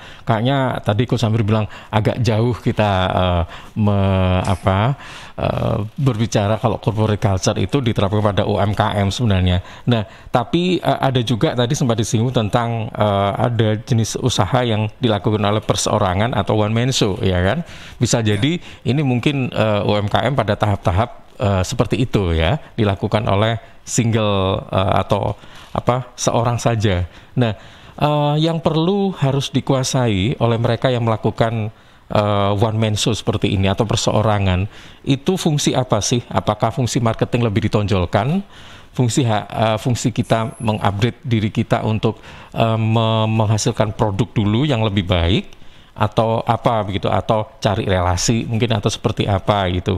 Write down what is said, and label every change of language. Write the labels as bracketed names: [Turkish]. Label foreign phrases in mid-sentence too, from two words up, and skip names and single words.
[Indonesian] Kayaknya tadi Coach Humphrey bilang agak jauh kita berbicara kalau [English] corporate culture [Indonesian] itu diterapkan pada UMKM sebenarnya. Nah, tapi ada juga tadi sempat disinggung tentang ada jenis usaha yang dilakukan oleh perseorangan atau [English] one man show, [Indonesian] ya kan? Bisa jadi ini mungkin UMKM pada tahap-tahap seperti itu, ya, dilakukan oleh single atau seorang saja. Nah, yang perlu harus dikuasai oleh mereka yang melakukan [English] one man show [Indonesian] seperti ini atau perseorangan itu fungsi apa sih? Apakah fungsi marketing lebih ditonjolkan? Fungsi kita mengupgrade diri kita untuk menghasilkan produk dulu yang lebih baik, atau apa begitu, atau cari relasi mungkin, atau seperti apa gitu.